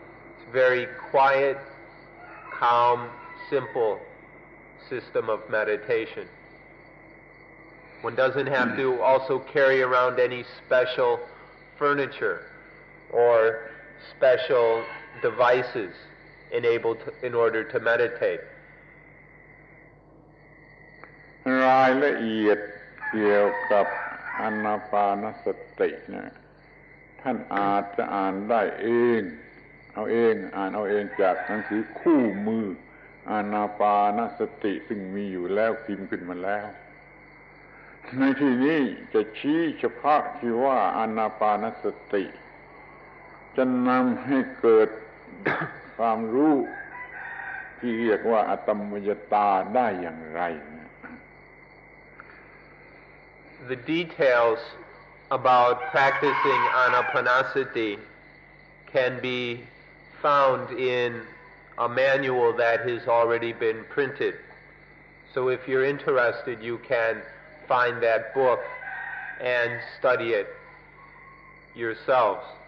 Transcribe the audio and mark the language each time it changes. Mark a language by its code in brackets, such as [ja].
[en] It's very quiet, calm, simple system of meditation. One doesn't have to also carry around any special furniture or special devices in order to meditate. [th] รายละเอียดเกี่ยวกับอานาปานสติเนี่ยท่านอาจจะอ่านได้เองอ่านเอาเองจากหนังสือคู่มืออานาปานสติซึ่งมีอยู่แล้วพิมพ์ขึ้นมาแล้ว ในที่นี้จะชี้เฉพาะที่ว่าอานาปานสติจะนำให้เกิดความรู้ที่เรียกว่าอัตมยตาได้อย่างไร [en] The details about practicing anapanasati can be found in a manual that has already been printed. So if you're interested, you can find that book and study it yourselves.